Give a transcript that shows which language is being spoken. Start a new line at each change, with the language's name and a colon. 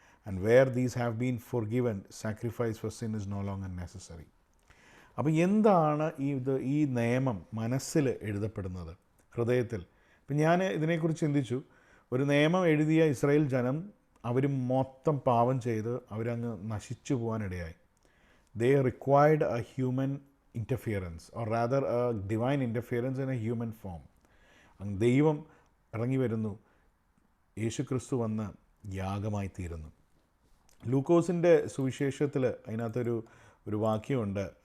English: And where these have been forgiven sacrifice for sin is no longer necessary.
Malayalam: അപ്പോൾ എന്താണ് ഈ നിയമം മനസ്സിൽ എഴുതപ്പെടുന്നത്, ഹൃദയത്തിൽ? ഇപ്പം ഞാൻ ഇതിനെക്കുറിച്ച് ചിന്തിച്ചു. ഒരു നിയമം എഴുതിയ ഇസ്രായേൽ ജനം, അവർ മൊത്തം പാപം ചെയ്ത് അവരങ്ങ് നശിച്ചു പോകാനിടയായി.
English: They required a human interference, or rather a divine interference in a human form.
Malayalam: ദൈവം ഇറങ്ങി വരുന്നു, യേശു ക്രിസ്തു വന്ന് യാഗമായി തീരുന്നു. ലൂക്കോസിൻ്റെ സുവിശേഷത്തിൽ അതിനകത്തൊരു വാക്യമുണ്ട്.